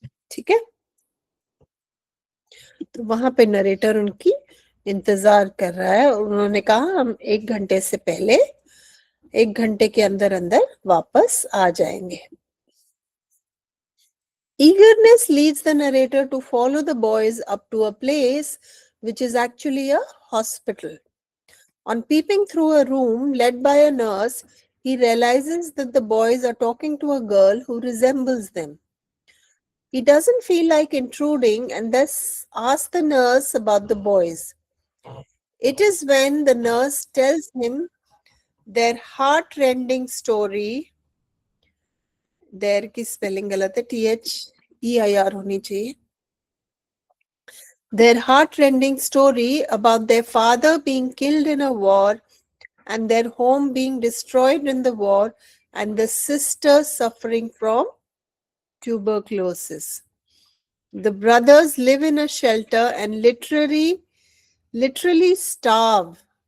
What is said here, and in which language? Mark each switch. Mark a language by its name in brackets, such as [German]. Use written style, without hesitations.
[Hindi] ठीक है, तो वहां पे नरेटर उनकी इंतजार कर रहा है और उन्होंने कहा हम 1 घंटे से पहले 1 घंटे के अंदर अंदर वापस आ जाएंगे. [English] Eagerness leads the narrator to follow the boys up to a place which is actually a hospital. On peeping through a room led by a nurse, he realizes that the boys are talking to a girl who resembles them. He doesn't feel like intruding and thus asks the nurse about the boys. It is when the nurse tells him their heart-rending story. [Hindi] There की spelling गलत है, THEIR होनी चाहिए. [English] Their heart-rending story about their father being killed in a war and their home being destroyed in the war and the sister suffering from tuberculosis. The brothers live in a shelter and literally starve.